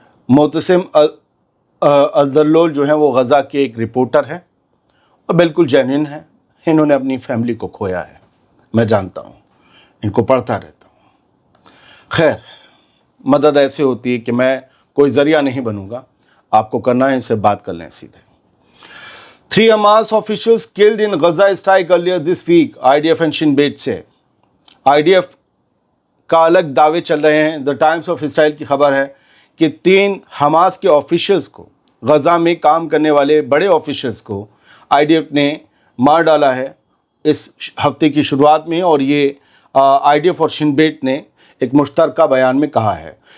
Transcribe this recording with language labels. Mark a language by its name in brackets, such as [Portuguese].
[Hindi] मोतसिम अल-दल्लोल जो हैं वो गज़ा के एक रिपोर्टर हैं और बिल्कुल जेन्युइन हैं। इन्होंने अपनी फैमिली को खोया है, मैं जानता हूँ, इनको पढ़ता रहता हूँ। खैर, मदद ऐसे होती है कि मैं कोई ज़रिया नहीं बनूंगा, आपको करना है इनसे बात कर लें सीधे। [English] 3 Hamas officials killed in Gaza strike earlier this week, IDF and Shin Bet से। [Hindi] IDF का अलग दावे चल रहे हैं। द टाइम्स ऑफ इसराइल की खबर है कि 3 हमास के ऑफिशियल्स को, गज़ा में काम करने वाले बड़े ऑफिशियल्स को IDF ने मार डाला है इस हफ्ते की शुरुआत में, और ये IDF और शिन बेट ने एक मुश्तरका बयान में कहा है।